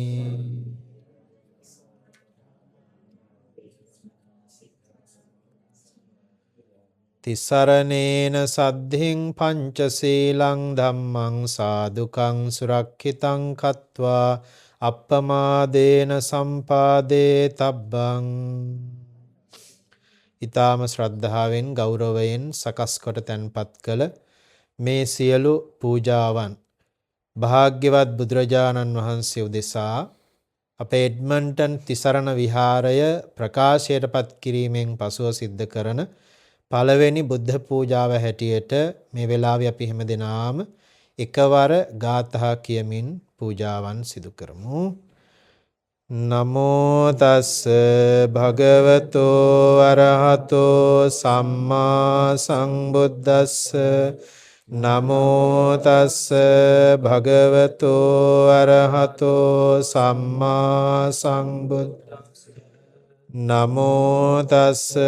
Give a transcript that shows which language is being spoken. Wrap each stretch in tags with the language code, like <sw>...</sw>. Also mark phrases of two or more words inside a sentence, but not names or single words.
<pi>තිසරණේන සද්ධින් පංචශීලං ධම්මං සාදුකං සුරක්ඛිතං කତ୍වා අප්පමාදේන සම්පාදේ තබ්බං.</pi> <si>ඊ타ම ශ්‍රද්ධාවෙන් ගෞරවයෙන් සකස් කොට තැන්පත් කළ මේ සියලු පූජාවන් භාග්‍යවත් බුදුරජාණන් වහන්සේ උදෙසා අපේ එඩ්මන්ටන් තිසරණ විහාරය ප්‍රකාශයට පත් කිරීමෙන් පසුව සිද්ධ කරන පළවෙනි බුද්ධ පූජාව හැටියට මේ වෙලාවේ අපි හැම දෙනාම එකවර ගාථා කියමින් පූජාවන් සිදු කරමු.</si> <pi>නමෝ තස්ස භගවතෝ අරහතෝ සම්මා සම්බුද්දස්ස නමෝ තස්ස භගවතෝ අරහතෝ සම්මා සම්බුද්දස්ස නමෝ තස්ස</pi>